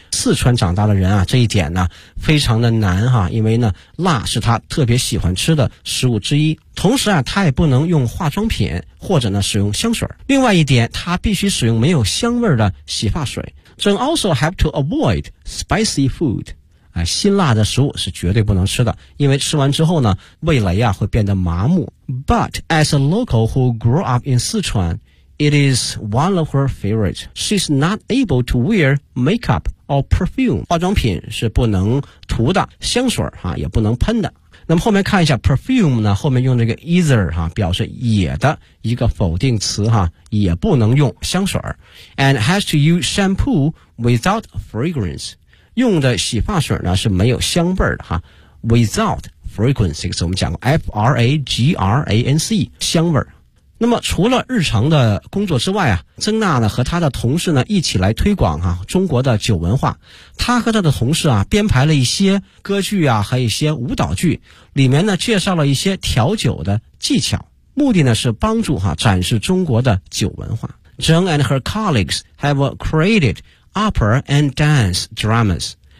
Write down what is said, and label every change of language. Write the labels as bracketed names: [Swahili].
[Chinese] 四川长大的人啊，这一点呢非常的难哈，因为呢辣是他特别喜欢吃的食物之一，同时啊他也不能用化妆品或者呢使用香水。另外一点，他必须使用没有香味的洗发水。 [English] So also have to avoid spicy food. [Chinese] 辛辣的食物是绝对不能吃的，因为吃完之后呢，味蕾啊会变得麻木。 [English] But as a local who grew up in Sichuan, it is one of her favorite. She's not able to wear makeup or perfume. [Chinese] 化妆品是不能涂的，香水啊也不能喷的。那么后面看一下 perfume 呢，后面用这个 either 哈，表示也的一个否定词哈，也不能用香水。 [English] And has to use shampoo without fragrance, [Chinese] 用的洗发水呢是没有香味的哈。 [English] Without fragrance, [Chinese] 这个词我们讲过 F-R-A-G-R-A-N-C, 香味。那么除了日常的工作之外啊，曾娜呢和她的同事呢一起来推广啊中国的酒文化。她和她的同事啊编排了一些歌剧啊，还有一些舞蹈剧，里面呢介绍了一些调酒的技巧，目的呢是帮助展示中国的酒文化。 [English] Zheng and her colleagues have created opera and dance dramas.